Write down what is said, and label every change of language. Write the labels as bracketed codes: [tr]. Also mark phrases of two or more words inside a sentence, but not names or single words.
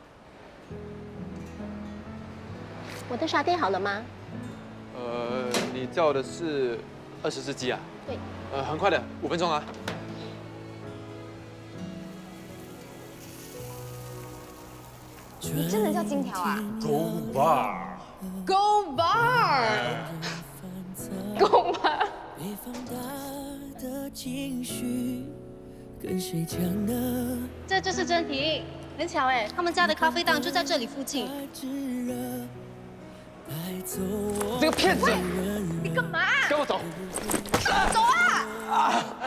[zh] 我的沙爹好了吗？你叫的是20只鸡啊？对。很快的，5分钟啊。你真的叫金条啊 [en] ？Go bar。 Go bar。Go bar。 [zh] 这就是珍婷，很巧哎，他们家的咖啡档就在这里附近。这个骗子！你干嘛？跟我走！走啊！